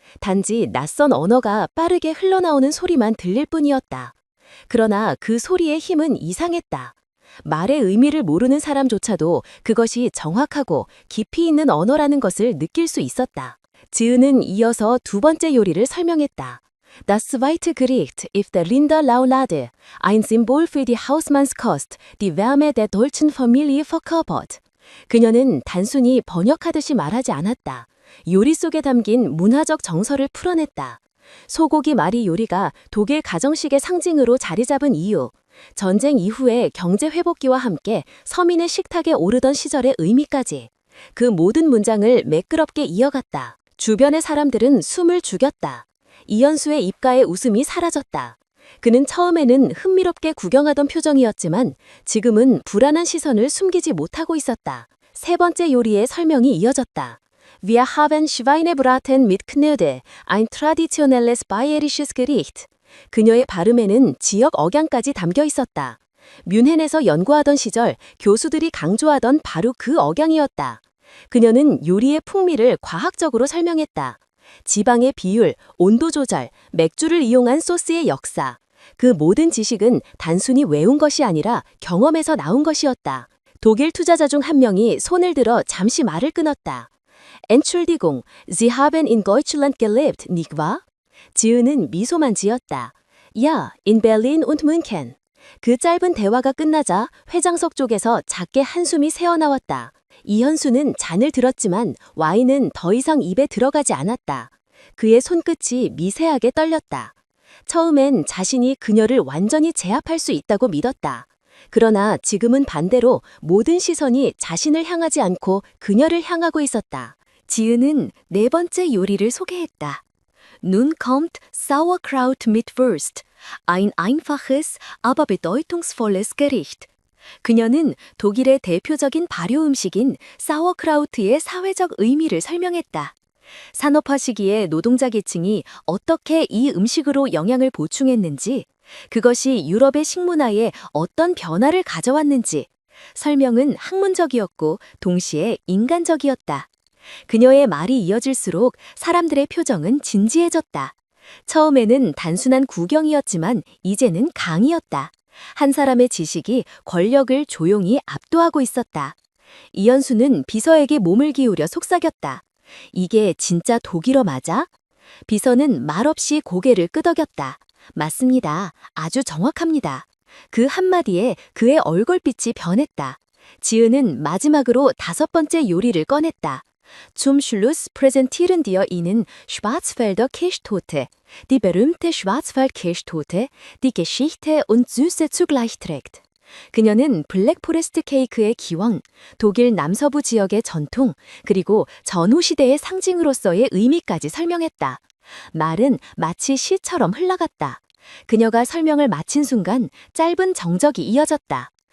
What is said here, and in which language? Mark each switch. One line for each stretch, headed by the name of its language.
Korean: 단지 낯선 언어가 빠르게 흘러나오는 소리만 들릴 뿐이었다. 그러나 그 소리의 힘은 이상했다. 말의 의미를 모르는 사람조차도 그것이 정확하고 깊이 있는 언어라는 것을 느낄 수 있었다. 지은은 이어서 두 번째 요리를 설명했다.
German: Das zweite Gericht ist der Rinderlaulade, ein Symbol für die Hausmannskost, die Wärme der deutschen Familie verkörpert.
Korean: 그녀는 단순히 번역하듯이 말하지 않았다. 요리 속에 담긴 문화적 정서를 풀어냈다. 소고기 마리 요리가 독일 가정식의 상징으로 자리 잡은 이유, 전쟁 이후의 경제 회복기와 함께 서민의 식탁에 오르던 시절의 의미까지 그 모든 문장을 매끄럽게 이어갔다. 주변의 사람들은 숨을 죽였다. 이현수의 입가에 웃음이 사라졌다. 그는 처음에는 흥미롭게 구경하던 표정이었지만 지금은 불안한 시선을 숨기지 못하고 있었다. 세 번째 요리의 설명이 이어졌다.
German: Wir haben Schweinebraten mit Knödel, ein traditionelles bayerisches Gericht.
Korean: 그녀의 발음에는 지역 억양까지 담겨 있었다. 뮌헨에서 연구하던 시절 교수들이 강조하던 바로 그 억양이었다. 그녀는 요리의 풍미를 과학적으로 설명했다. 지방의 비율, 온도 조절, 맥주를 이용한 소스의 역사. 그 모든 지식은 단순히 외운 것이 아니라 경험에서 나온 것이었다. 독일 투자자 중 한 명이 손을 들어 잠시 말을 끊었다.
German: Entschuldigung, Sie haben in Deutschland gelebt, nicht wahr?
Korean: 지은은 미소만 지었다.
German: Ja, in Berlin und München.
Korean: 그 짧은 대화가 끝나자 회장석 쪽에서 작게 한숨이 새어나왔다. 이현수는 잔을 들었지만 와인은 더 이상 입에 들어가지 않았다. 그의 손끝이 미세하게 떨렸다. 처음엔 자신이 그녀를 완전히 제압할 수 있다고 믿었다. 그러나 지금은 반대로 모든 시선이 자신을 향하지 않고 그녀를 향하고 있었다. 지은은 네 번째 요리를 소개했다.
German: Nun kommt Sauerkraut mit Wurst, ein einfaches, aber bedeutungsvolles Gericht.
Korean: 그녀는 독일의 대표적인 발효 음식인 사워크라우트의 사회적 의미를 설명했다. 산업화 시기에 노동자 계층이 어떻게 이 음식으로 영양을 보충했는지, 그것이 유럽의 식문화에 어떤 변화를 가져왔는지, 설명은 학문적이었고 동시에 인간적이었다. 그녀의 말이 이어질수록 사람들의 표정은 진지해졌다. 처음에는 단순한 구경이었지만 이제는 강의였다. 한 사람의 지식이 권력을 조용히 압도하고 있었다. 이현수는 비서에게 몸을 기울여 속삭였다. 이게 진짜 독일어 맞아? 비서는 말없이 고개를 끄덕였다. 맞습니다. 아주 정확합니다. 그 한마디에 그의 얼굴빛이 변했다. 지은은 마지막으로 다섯 번째 요리를 꺼냈다.
German: Zum Schluss präsentieren wir Ihnen Schwarzwälder Kirschtorte, die berühmte Schwarzwald-Kirschtorte, die Geschichte und Süße zugleich trägt.
Korean: 그녀는 블랙포레스트 케이크의 기원, 독일 남서부 지역의 전통, 그리고 전후 시대의 상징으로서의 의미까지 설명했다. 말은 마치 시처럼 흘러갔다. 그녀가 설명을 마친 순간 짧은 정적이 이어졌다.